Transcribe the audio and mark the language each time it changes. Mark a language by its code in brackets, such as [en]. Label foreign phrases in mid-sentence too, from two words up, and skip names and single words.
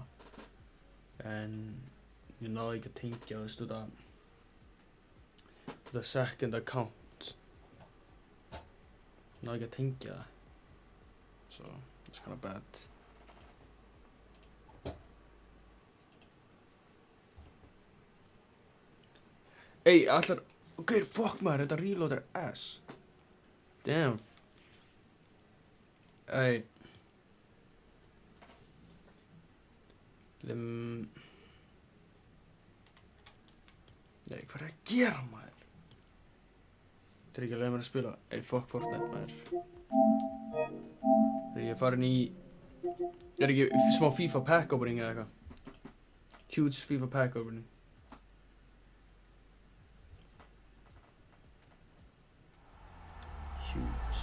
[is] En ég náði ekki að tengja, þetta [en] second account. [is] Náði ekki að tengja það. [en] So, it's kind of bad. [is] Ey, allar... Ok, fuck maður, þetta reload er ass. [en] Damn. Ey. [is] Nei, hvað er að gera maður? Þetta er ekki að leiða mér að spila. Ey, fuck Fortnite maður. Er ég farin í... Er ekki smá [en] FIFA pack opening [is] eða eitthvað? [en] Huge FIFA pack opening. Huge.